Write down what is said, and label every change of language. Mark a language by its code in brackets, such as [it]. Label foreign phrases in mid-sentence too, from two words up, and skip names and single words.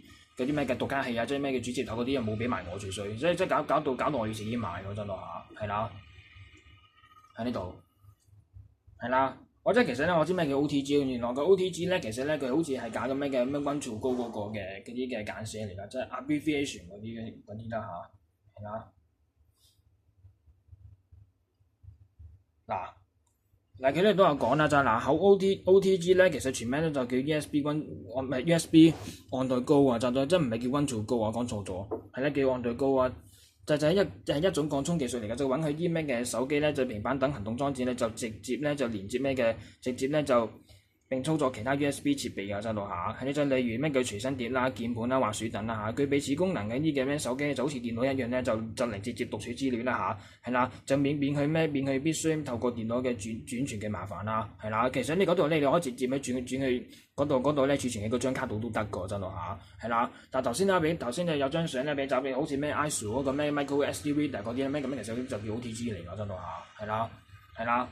[yue] 嗰啲咩嘅讀卡器啊，即係咩嘅主接頭嗰啲又冇俾埋我最衰，即係搞到我要自己買嗰陣咯嚇，係啦，喺呢度，係啦，我即係其實咧，我知咩叫 OTG，原來個 OTG 咧，其實咧佢好似係搞緊咩嘅咩溫度高嗰個嘅嗰啲嘅簡寫嚟㗎，即係 abbreviation 嗰啲啦嚇，係啦，嗱。嗱，佢哋都有講啦，就係嗱，口 OTG 咧，其實全名咧就叫 [en] USB USB on the go [yue] 啊，就真唔係叫 [en] One to Go [yue] 啊，講錯咗，係咧叫 [en] on the go [yue] 啊，就係一種擴充技術嚟嘅，就揾佢啲咩嘅手機咧，就平板等行動裝置咧，就直接咧就連接咩嘅，直接咧就並操作其他 USB 設備啊，就度下，係呢就例如咩叫隨身碟啦、鍵盤啦、滑鼠等啦嚇，具備此功能嘅呢嘅咩手機就好似電腦一樣咧，就能直接讀取資料啦嚇，係啦，就免去必須透過電腦嘅轉傳嘅麻煩啦，係啦，其實呢嗰度咧你可以直接咧轉去嗰度咧儲存喺嗰張卡度都得㗎，真係嚇，係啦，但頭先咧有張相咧俾就好似咩 ISO 嗰個咩 [en] micro SD reader [yue] 嗰啲咩咁，其實就叫 OTG 嚟㗎，真係嚇，係啦，係啦。